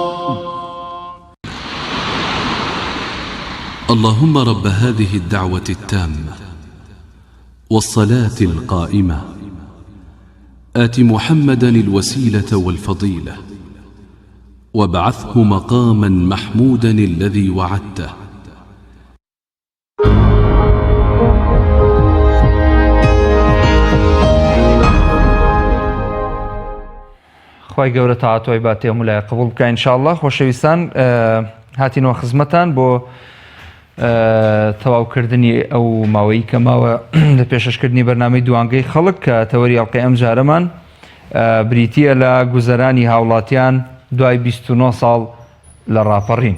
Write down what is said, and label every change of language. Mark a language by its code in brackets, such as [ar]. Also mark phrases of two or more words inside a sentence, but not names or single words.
[ar] اللهم رب هذه الدعوة التامة والصلاة القائمة آت محمدا الوسيلة والفضيلة وابعثه مقاما محمودا الذي وعدته. [ckb] خی گەورە تاعاتۆی با تێمولای قبول بکە ئینشاءالله. خۆشەویستان هاتینەوە خزمەتان بۆ تەواوکردنی ئەو ماوەی کە ماوە لە پێشەشکردنی بەرنامەی دوانگەی خەڵک کە تەوەری ئەڵقەی ئەم جارەمان بریتیە لە گوزەرانی هاوڵاتیان دوای 29 ساڵ لە ڕاپەڕین.